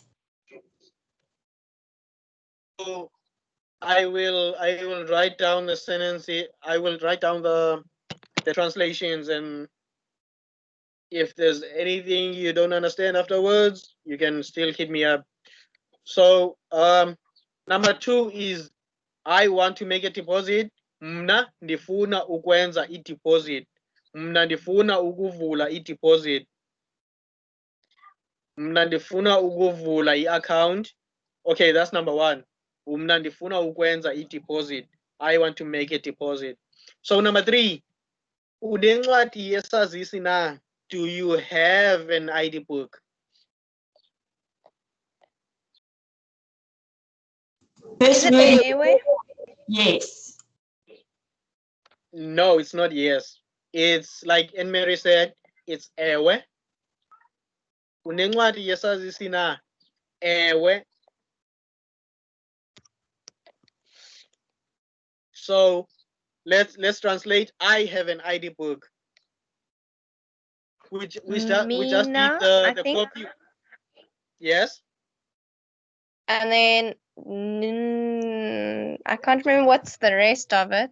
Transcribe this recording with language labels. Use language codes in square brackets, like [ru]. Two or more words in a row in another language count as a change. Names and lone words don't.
[en] So I will write down the sentence. I will write down the translations, and if there's anything you don't understand afterwards, you can still hit me up. So number two is I want to make a deposit. [xh] Mna ndifuna ukwenza i-deposit. Mna ndifuna ukuvula i-deposit. Mna ndifuna ukuvula i-account. [en] Okay, that's number one. [xh] Mna ndifuna ukwenza i-deposit. [en] I want to make a deposit. So number three, [xh] unencwadi yesazisi na? [en] Do you have an ID book? Is it airway? Yes. No, it's not yes. It's like Anne-Marie said, it's ewe. [xh] Unencwadi yesazisi na? Ewe. [en] So let's translate. I have an ID book. We just need the copy. Yes. And then I can't remember what's the rest of it.